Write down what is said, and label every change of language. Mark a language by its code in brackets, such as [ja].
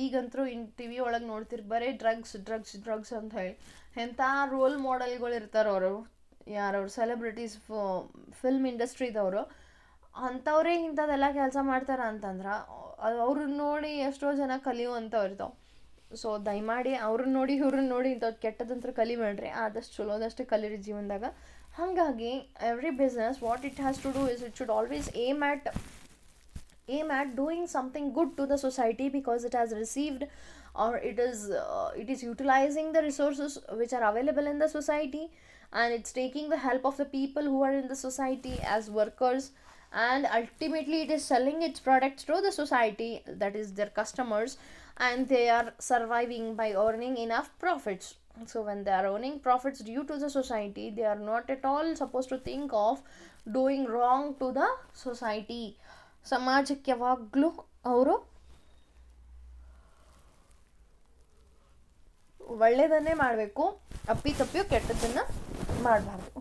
[kn] ಈಗಂತರೂ T V ಒಳಗೆ ನೋಡ್ತಿರ್ ಬರೀ drugs ಅಂತ ಹೇಳಿ ಎಂಥ ರೋಲ್ ಮಾಡೆಲ್ಗಳು ಇರ್ತಾರೆ ಅವರು, ಯಾರವ್ರು ಸೆಲೆಬ್ರಿಟೀಸ್, ಫಿಲ್ಮ್ ಇಂಡಸ್ಟ್ರಿದವರು, ಅಂಥವ್ರೇ ಇಂಥದ್ದೆಲ್ಲ ಕೆಲಸ ಮಾಡ್ತಾರೆ ಅಂತಂದ್ರೆ ಅವ್ರನ್ನ ನೋಡಿ ಎಷ್ಟೋ ಜನ ಕಲಿಯುವಂಥವ್ರು ಇರ್ತಾವೆ. ಸೊ ದಯಮಾಡಿ ಅವ್ರನ್ನ ನೋಡಿ ಇವ್ರನ್ನ ನೋಡಿ ಇಂಥದ್ದು ಕೆಟ್ಟದಂತ್ರ ಕಲಿಬೇಡ್ರಿ, ಆದಷ್ಟು ಚಲೋದಷ್ಟು ಕಲೀರಿ ಜೀವನದಾಗ. [en] ಹಾಗಾಗಿ every business what it has to do is it should always aim at doing something good to the society, because it has received or it is utilizing the resources which are available in the society, and it's taking the help of the people who are in the society as workers, and ultimately it is selling its products to the society, that is their customers, and they are surviving by earning enough profits. So when they are earning profits due to the society, they are not at all supposed to think of doing wrong to the society. [kn] ಸಮಾಜಕ್ಕೆ ಯಾವಾಗಲೂ ಅವರು ಒಳ್ಳೆಯದನ್ನೇ ಮಾಡಬೇಕು, ಅಪ್ಪಿತಪ್ಪಿಯೂ ಕೆಟ್ಟದ್ದನ್ನು ಮಾಡಬಾರ್ದು.